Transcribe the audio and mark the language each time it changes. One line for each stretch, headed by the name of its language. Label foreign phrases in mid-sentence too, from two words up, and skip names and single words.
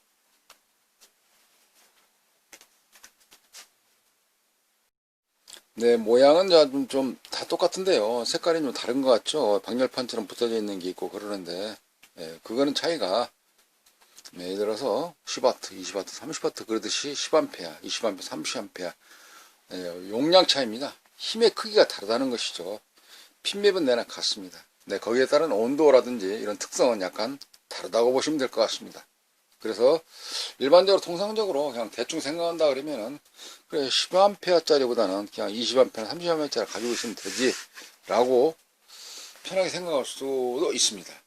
Korean: 네, 모양은 좀 다 똑같은데요. 색깔이 좀 다른 것 같죠? 방열판처럼 붙어져 있는 게 있고 그러는데, 그거는 차이가, 예를 들어서 10W, 20W, 30W 그러듯이 10A, 20A, 30A, 용량 차이입니다. 힘의 크기가 다르다는 것이죠. 핀맵은 내나 같습니다. 네, 거기에 따른 온도라든지 이런 특성은 약간 다르다고 보시면 될 것 같습니다. 그래서 일반적으로 통상적으로 그냥 대충 생각한다 그러면은, 그래 10A 짜리보다는 그냥 20A나 30A 짜리 가지고 있으면 되지 라고 편하게 생각할 수도 있습니다.